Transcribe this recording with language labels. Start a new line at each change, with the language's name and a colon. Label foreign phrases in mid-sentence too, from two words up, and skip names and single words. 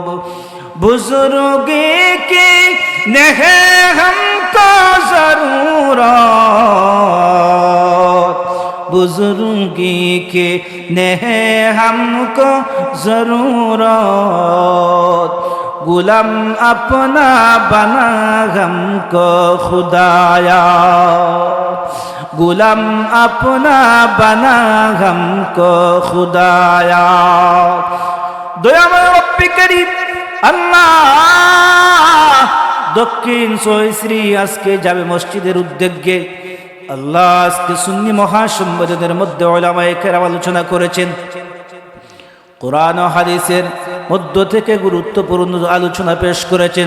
Urdu: بزرگی کی نہیں ہم کو ضرورت، بزرگی کی نہیں ہم کو ضرورت، غلام اپنا بنا ہم کو خدایا، غلام اپنا بنا ہم کو خدایا.
Bangla: দয়াময় রব্বে করিম আল্লাহ, দক্ষিণ সহিশ্রী আজকে যাবে মসজিদের উদ্যোগে আল্লাহ, আজকে সুন্নি মহাসম্মেলনের মধ্যে উলামায়ে কেরাম আলোচনা করেছেন। কোরআন ও হাদিসের মধ্য থেকে গুরুত্বপূর্ণ আলোচনা পেশ করেছেন।